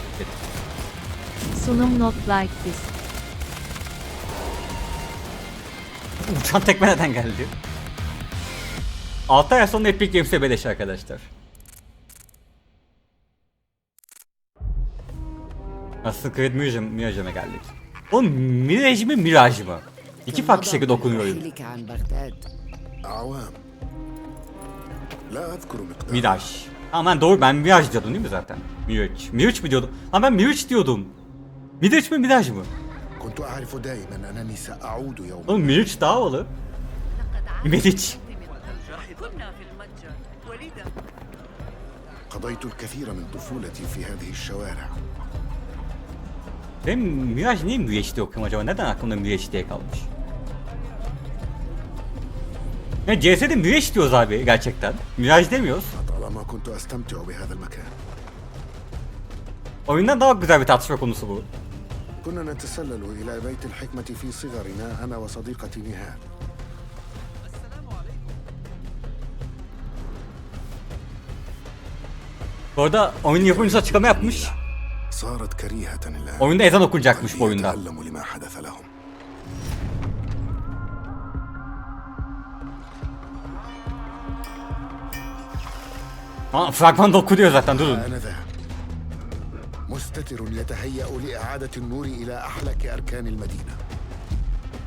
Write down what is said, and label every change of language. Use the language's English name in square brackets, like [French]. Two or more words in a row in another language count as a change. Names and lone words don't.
[English] Sunum not like this. [Turkish] Uçan tekme neden geldi? 6 ay sonra Epic Games'e beleş arkadaşlar. Assassin's Creed Mirage'e geldik. O Mirage mi Mirage mı? İki farklı şekilde okunuyor oyun. Mirage. Ama ben doğru, ben Mirage diyordum değil mi zaten? Mirage. Mirage mi diyordum? Ha ben Mirage diyordum. Mirage mi Mirage mı? Oğlum Mirage daha havalı. Mirage. [Arabic] قضيت الكثير من طفولتي في هذه الشوارع. [Turkish] Ben Mirage niye Mirage diye okuyorum acaba? Neden aklımda Mirage diye kalmış? Ya CS'de Mirage diyoruz abi gerçekten. Mirage demiyoruz. Oyundan daha güzel bir tartışma konusu bu. [Arabic] كنا نتسلل إلى بيت الحكمة في صغرنا أنا وصديقتي نهاد. [Turkish] Bu arada oyun yapımcısı açıklama yapmış. Oyunda ezan okunacakmış bu oyunda. Aa, fragmanda okunuyor zaten, durun. [Arabic] مستتر يتهيأ لإعادة النور إلى أحلك أركان المدينة.